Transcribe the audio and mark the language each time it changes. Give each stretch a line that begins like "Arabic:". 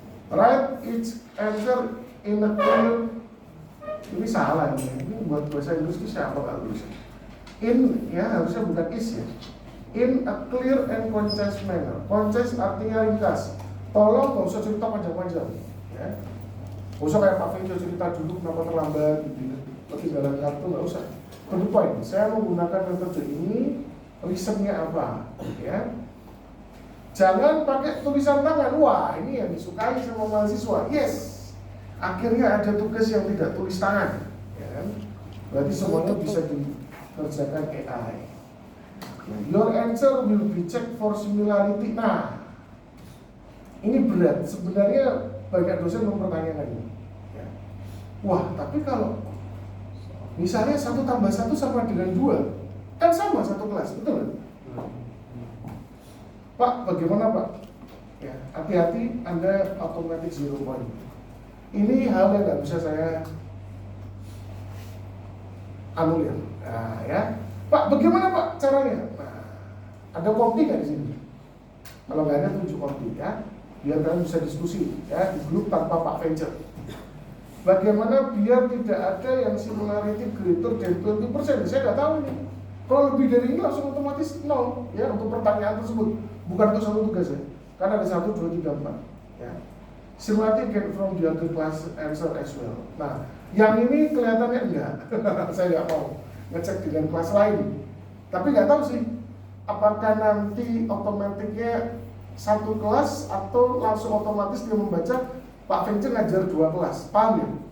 English: Write each answer in a clear.
Indonesian: Ini salah nih. Ini buat bahasa Inggris itu siapa kalau tulis? In ya harusnya bukan is ya.
English: In a clear and concise manner.
Indonesian: Concise artinya ringkas. Tolong gak usah cerita panjang-panjang. Ya. Gak usah kayak Pak Fenjo cerita dulu kenapa terlambat gitu. Ketinggalan kartu nggak usah. To the point. Saya menggunakan metode ini. Reasonnya apa? Ya. Jangan pakai tulisan tangan. Wah, ini yang disukai sama mahasiswa. Yes. Akhirnya ada tugas yang tidak tulis tangan. Ya kan? Berarti semuanya bisa dikerjakan AI.
English: Your answer will be checked for similarity.
Indonesian: Nah, ini berat. Sebenarnya banyak dosen mempertanyakan ini. Ya. Wah, tapi kalau misalnya 1 tambah 1 sama dengan 2, kan sama satu kelas, betul kan? Pak, bagaimana Pak? Ya, hati-hati Anda automatic 0 point. Ini hal yang nggak bisa saya anulir. Nah, ya, Pak, bagaimana Pak caranya? Nah, ada kompi nggak di sini? Kalau nggak ada, tunjuk kompi ya, biar kalian bisa diskusi ya di grup tanpa Pak Venture. Bagaimana biar tidak ada yang
English: similarity greater than 20%?
Indonesian: Saya nggak tahu nih. Kalau lebih dari ini langsung otomatis 0 ya untuk pertanyaan tersebut. Bukan untuk satu tugas ya. Karena ada 1, 2, 3, 4 ya.
English: Similarity get from the other class answer as well.
Indonesian: Nah, yang ini kelihatannya enggak. Saya nggak mau ngecek dengan kelas lain. Tapi nggak tahu sih apakah nanti otomatiknya satu kelas atau langsung otomatis dia membaca Pak Venture ngajar 2 kelas. Paham ya?